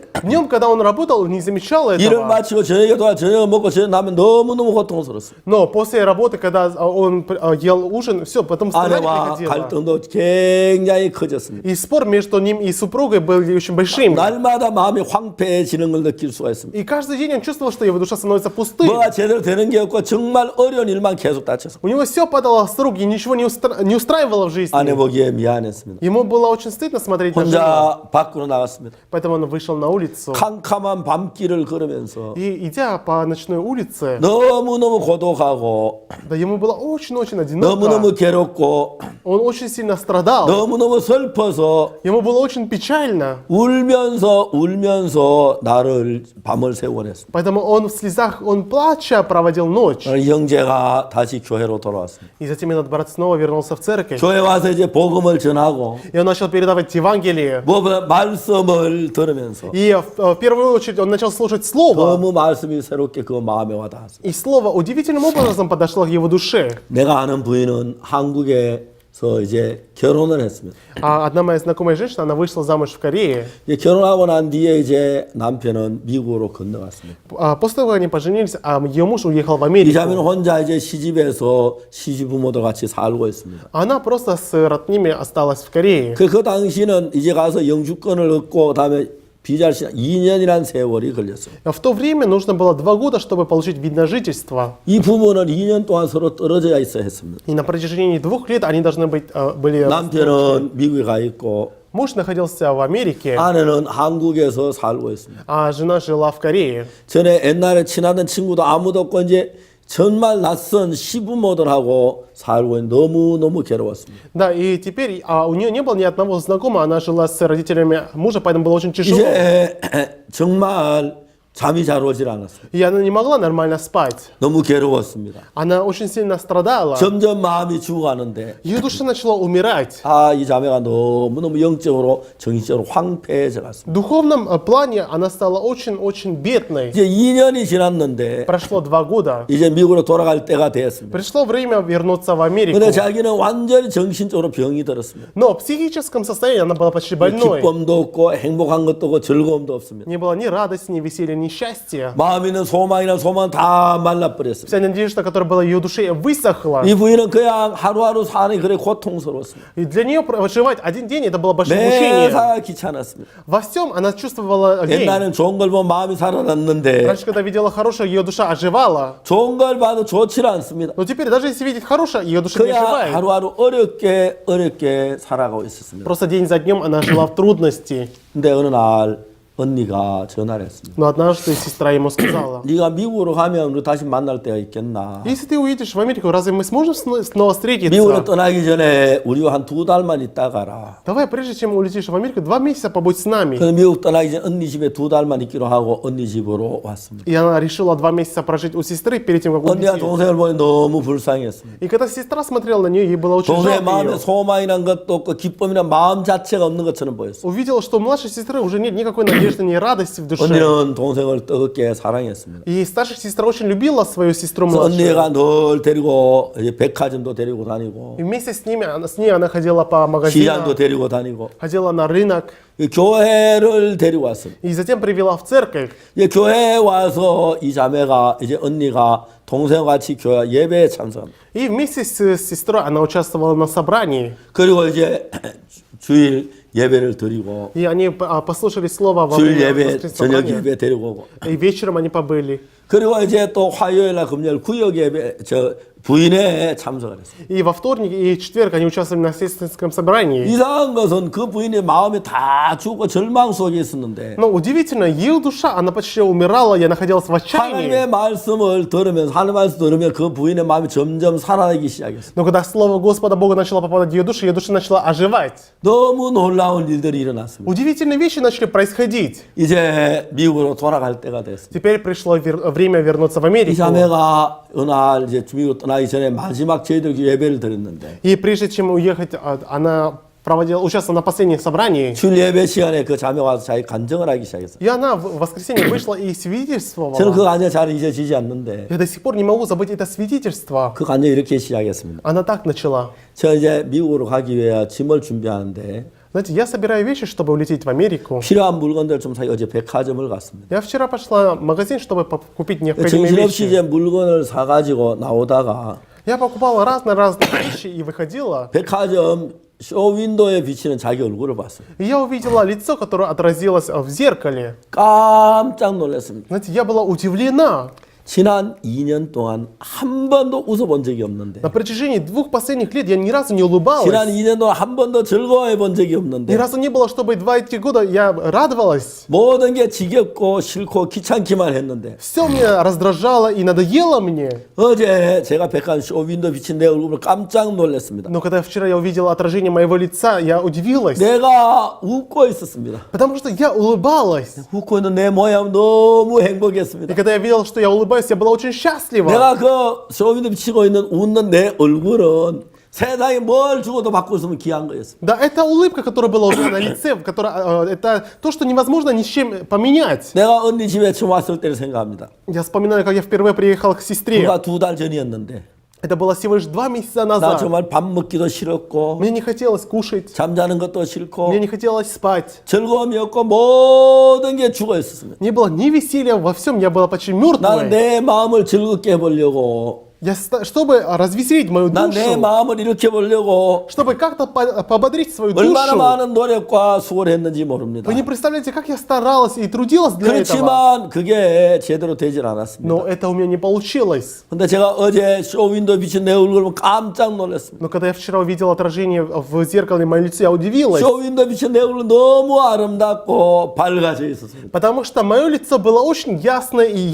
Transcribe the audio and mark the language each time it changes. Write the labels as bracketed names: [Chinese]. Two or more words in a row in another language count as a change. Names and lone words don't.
[Russian] Днем, когда он работал, не замечал [Korean] 일을 [Russian] этого. [Korean] 마치고 저녁을 먹고 저녁 나면 너무너무 고통스럽습니다. [Russian] Но после работы, когда он ел ужин, все, потом страдание [Korean] 아내와 [Russian] приходило. [Korean] 갈등도 굉장히 커졌습니다. [Russian] И спор между ним и супругой был очень большим. [Korean] 날마다 마음이 황폐해지는 걸 느낄 수가 있습니다. [Russian] И каждый день он чувствовал, что его душа становится пустой. [Korean] 뭐가 제대로 되는 게 없고 정말 어려운 일만 계속 닥쳐서 [Russian] У него все падало с рук, и ничего не устраивало в жизни. [Korean] 아내 보기에 미안했습니다. [Russian] Ему было очень стыдно смотреть на жену. [Korean] 혼자 밖으로 나갔습니다. [Russian] Поэтому он вышел на улицу. [Korean] 캄캄한 밤길을 걸으면서 [Russian] И идя по ночной улице, [Korean] 너무너무 고독하고 [Russian] да ему было очень-очень [Korean] 너무너무 [Russian] одиноко. [Korean] 괴롭고 [Russian] Он очень сильно страдал. [Korean] 너무너무 슬퍼서 [Russian] Ему было очень печально. [Korean] 울면서 나를 밤을 새우곤 했습니다. [Russian] Поэтому он в слезах, он плача проводил ночь. [Korean] 형제가 다시 교회로 돌아왔습니다. [Russian] И затем этот брат снова вернулся в церковь. [Korean] 교회 와서 이제 복음을 전하고 [Russian] И он начал передавать Евангелие. [Korean] 말씀을 들으면서 [Russian] И в первую очередь он начал слушать Слово. [Korean] 너무 말씀이 새롭게 그 마음에 와닿았습니다. [Russian] И Слово удивительным образом подошло к его душе. [Korean] 내가 아는 부인은 한국에서 이제 결혼을 했습니다. [Russian] А одна моя знакомая женщина, она вышла замуж в Корее. [Korean] 이제 결혼하고 난 뒤에 이제 남편은 미국으로 건너갔습니다. [Russian] После того, как они поженились, ее муж уехал в [Korean] 이 [Russian] Америку. [Korean] 자매는 혼자 이제 시집에서 시집부모도 같이 살고 있습니다. [Russian] Она просто с родными осталась в Корее. [Korean] 그 당시는 이제 가서 영주권을 얻고 그다음에 비자를 2년이라는 세월이 걸렸어요. [Russian] В то время нужно было 2 года, чтобы получить вид на жительство. [Korean] 이 부부는 2년 동안 서로 떨어져 있어야 했습니다. [Russian] И на протяжении 2 лет они должны были... [Korean] 남편은 미국에 가 있고 [Russian] Муж находился в Америке, [Korean] 아내는 한국에서 살고 있습니다. [Russian] а жена жила в Корее. [Korean] 전에 옛날에 친하던 친구도 아무도 없고 이제 정말 낯선 시부모들하고 살고 있는 너무너무 괴로웠습니다. [Russian] Да, и теперь у нее не было ни одного знакомого, она жила с родителями мужа, поэтому было очень тяжело. [Korean] 이제 정말 잠이 잘 오질 않았어요. [Russian] И она не могла нормально спать. [Korean] 너무 괴로웠습니다. [Russian] Она очень сильно страдала. [Korean] 점점 마음이 죽어가는데 [Russian] Ее душа начала умирать. [Korean] 이 자매가 너무너무 영적으로 정신적으로 황폐해져 갔습니다. [Russian] В духовном плане она стала очень-очень бедной. [Korean] 이제 2년이 지났는데 [Russian] Прошло 2 года. [Korean] 이제 미국으로 돌아갈 때가 되었습니다. [Russian] Пришло время вернуться в Америку. [Korean] 근데 자기는 완전히 정신적으로 병이 들었습니다. [Russian] Но в психическом состоянии она была почти больной. [Korean] 기쁨도 없고 행복한 것도 없고 즐거움도 없습니다. [Russian] Не было ни радости, ни веселья, ни счастья. [Korean] 마음에 있는 소망이나 소망 다 말라버렸습니다. [Russian] Вся надежда, которая была в ее душе, высохла. [Korean] 이 부인은 그냥 하루하루 사는 그래 고통스러웠습니다. [Russian] И для нее проживать один день это было большое мучение. [Korean] 매사 귀찮았습니다. [Russian] Во всем она чувствовала лень. [Korean] 옛날에는 좋은 걸 보면 마음이 살아났는데 [Russian] Раньше, когда видела хорошее, ее душа оживала. [Korean] 좋은 걸 봐도 좋지 않습니다. [Russian] Но теперь, даже если видеть хорошее, ее душа не [Korean] 그냥 [Russian] оживает. [Korean] 하루하루 어렵게 살아가고 있었습니다. [Russian] Просто день за днем она жила в трудности. [Korean] 근데 어느 날 언니가 전화를 했습니다. [Russian] Но однажды сестра ему сказала: [Korean] 네가 미국으로 가면 우리 다시 만날 때가 있겠나? [Russian] если ты уедешь в Америку, разве мы сможем снова [Korean] 미국으로 [Russian] встретиться? [Korean] 떠나기 전에 우리와 한 2달만 있다 가라. [Russian] Давай, прежде чем улетишь в Америку, 2 месяца побудь с нами. [Korean] 그래서 미국 떠나기 전에 언니 집에 2달만 있기로 하고 언니 집으로 왔습니다. [Russian] И она решила 2 месяца прожить у сестры перед тем, как [Korean] 언니가 [Russian] улететь. [Korean] 동생을 보니 너무 불쌍했습니다. [Russian] И когда сестра смотрела на нее, ей было очень [Korean] 동생의 [Russian] жалко [Korean] 마음에 [Russian] ее. [Korean] 소망이란 것도 없고 기쁨이란 마음 자체가 없는 것처럼 보였어요. [Russian] Увидела, что у младшей сестры уже нет никакой надежды, ни радости в душе. [Korean] 언니는 동생을 뜨겁게 사랑했습니다. [Russian] И старшая сестра очень любила свою сестру [Korean] 그래서 [Russian] младшую. [Korean] 언니가 늘 데리고 이제 백화점도 데리고 다니고 [Russian] И вместе с ней она ходила по магазинам, [Korean] 시장도 데리고 다니고 [Russian] ходила на рынок. [Korean] 교회를 데리고 왔습니다. [Russian] И затем привела в церковь. [Korean] 이제 교회에 와서 이 자매가 이제 언니가 동생과 같이 교회 예배에 참석합니다. [Russian] И вместе с сестрой она участвовала на собрании. [Korean] 그리고 이제 주일 예배를 드리고 [Russian] И они послушали слово во [Korean] 주일 [Russian] время [Korean] 예배, [Russian] воскресного [Korean] 저녁 [Russian] собрания. [Korean] 예배 데리고 오고 [Russian] И вечером они побыли. [Korean] 그리고 이제 또 화요일날 금요일 구역 예배 부인에 참석을 했습니다. [Russian] И во вторник и четверг они участвовали на сестринском собрании. [Korean] 이상한 것은 그 부인의 마음이 다 죽고 절망 속에 있었는데 [Russian] Но удивительно, ее душа, она почти умирала, я находилась в отчаянии. [Korean] 하나님의 말씀을 들으면서 하나님의 말씀 들으면 그 부인의 마음이 점점 살아나기 시작했어요. [Russian] Но когда слово Господа Бога начало попадать в ее душа начала оживать. [Korean] 너무 놀라운 일들이 일어났습니다. [Russian] Удивительные вещи начали происходить. [Korean] 이제 미국으로 돌아갈 때가 됐습니다. [Russian] Теперь пришло время вернуться в [Korean] 이 [Russian] Америку. [Korean] 자매가 어느 날 이제 미국으로 떠나기 전에 마지막 저희들 예배를 드렸는데 [Russian] И прежде чем уехать, она участвовала на последнем собрании. [Korean] 주일 예배 시간에 그 자매가 와서 자기 간증을 하기 시작했어요. [Russian] И она в воскресенье вышла и [Korean] 저는 [Russian] свидетельствовала. [Korean] 그 간증 잘 잊어지지 않는데 [Russian] Я до сих пор не могу забыть это свидетельство. [Korean] 그 간증 이렇게 시작했습니다. [Russian] Она так начала. [Korean] 저 이제 미국으로 가기 위해 짐을 준비하는데 [Russian] Знаете, я собираю вещи, чтобы улететь в Америку. [Korean] 필요한 물건들 좀 사기 어제 백화점을 갔습니다. [Russian] Я вчера пошла в магазин, чтобы купить необходимые [Korean] 정신없이 [Russian] вещи. [Korean] 이제 물건을 사가지고 나오다가 [Russian] Я покупала разные вещи и выходила. [Korean] 백화점 쇼윈도에 비치는 자기 얼굴을 봤어요. [Russian] И я увидела лицо, которое отразилось в зеркале. [Korean] 깜짝 놀랐습니다. [Russian] Знаете, я была удивлена. [Korean] 지난 2년 동안 한 번도 웃어본 적이 없는데 [Russian] На протяжении 2 последних лет я ни разу не [Korean] 지난 [Russian] улыбалась. [Korean] 2년 동안 한 번도 즐거워해 본 적이 [Russian] Ни [Korean] 없는데 [Russian] разу не было, чтобы 2 эти года я радовалась. [Korean] 모든 게 지겹고 싫고 귀찮기만 했는데 [Russian] Все меня раздражало и надоело мне. [Korean] 어제 제가 백화점 쇼윈도 비친 내 얼굴을 깜짝 놀랐습니다. [Russian] Но когда вчера я увидела отражение моего лица, я удивилась. [Korean] 내가 웃고 있었습니다. [Russian] Потому что я улыбалась. [Korean] 웃고 있는 내 모양 너무 [Russian] И [Korean] 행복했습니다. [Russian] когда я видела, что я улыбаюсь, я была очень счастлива. [Korean] 내가 그 쇼윈도 비치고 있는 웃는 내 얼굴은 세상에 뭘 주고도 받고 있으면 귀한 거였습니다. [Russian] Да, это улыбка, которая была у меня на лице, это то, что невозможно ни с чем поменять. [Korean] 내가 언니 집에 처음 왔을 때를 생각합니다. [Russian] Я вспоминаю, как я впервые приехал к сестре. [Korean] 불과 2달 전이었는데 [Russian] Это было всего лишь 2 месяца [Korean] 나 [Russian] назад. [Korean] 정말 밥 먹기도 싫었고 [Russian] Мне не хотелось кушать, [Korean] 잠자는 것도 싫고 [Russian] мне не хотелось спать. [Korean] 즐거움이 없고 모든 게 죽어 있었습니다. [Russian] Не было ни веселья во всем, я была почти [Korean] 나는 [Russian] мертвой. [Korean] 내 마음을 즐겁게 해보려고 [Russian] Чтобы развеселить мою [Korean] 난 내 [Russian] душу, [Korean] 마음을 이렇게 보려고 [Russian] чтобы как-то пободрить свою [Korean] 얼마나 [Russian] душу. [Korean] 많은 노력과 수고를 했는지 모릅니다. [Russian] Вы не представляете, как я старалась и трудилась для этого. [Korean] 그렇지만 그게 제대로 되질 않았습니다. [Russian] Но это у меня не получилось. [Korean] 근데 제가 어제 쇼윈도 비친 내 얼굴을 보고 깜짝 놀랐습니다. [Russian] Но когда я вчера увидел отражение в зеркале моего лица, я удивилась. [Korean] 쇼윈도 비친 내 얼굴은 너무 아름답고 밝아져 있었습니다. [Russian] Потому что мое лицо было очень ясное и